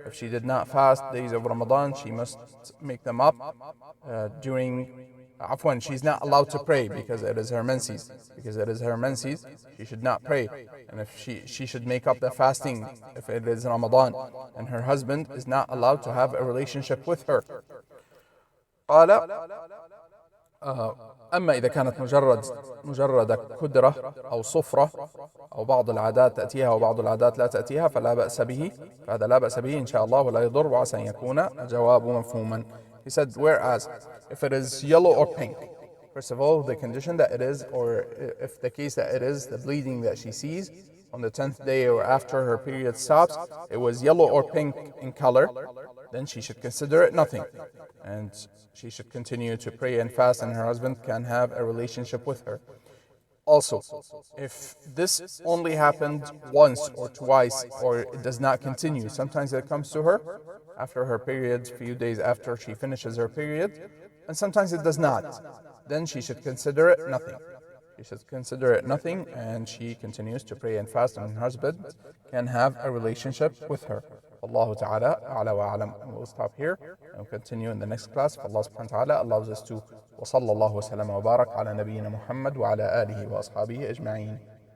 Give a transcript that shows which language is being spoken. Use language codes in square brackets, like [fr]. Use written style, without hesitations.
[en] If she did not fast days of Ramadan, she must make them up during she's not allowed to pray because it is her menses. Because it is her menses, she should not pray. And if she should make up the fasting if it is Ramadan. And her husband is not allowed to have a relationship with her. [ar] قال أما إذا كانت مجرد كدرة أو صفرة أو بعض العادات تأتيها وبعض العادات لا تأتيها فلا بأس به، فهذا لا بأس به إن شاء الله ولا يضر، وعسى أن يكون الجواب مفهوما. [en] He said, whereas if it is yellow or pink, first of all, the condition that it is, or if the case that it is the bleeding that she sees on the 10th day or after her period stops, it was yellow or pink in color, then she should consider it nothing. And she should continue to pray and fast, and her husband can have a relationship with her. Also, if this only happened once or twice, or it does not continue, sometimes it comes to her after her period, few days after she finishes her period, and sometimes it does not, then she should consider it nothing. She should consider it nothing, and she continues to pray and fast, and her husband can have a relationship with her. Allah Ta'ala a'la wa a'lam. And we'll stop here and we'll continue in the next class. [ar] Allah subhanahu wa ta'ala allows us to وصلى الله وسلم وبارك على نبينا محمد وعلى آله وأصحابه أجمعين.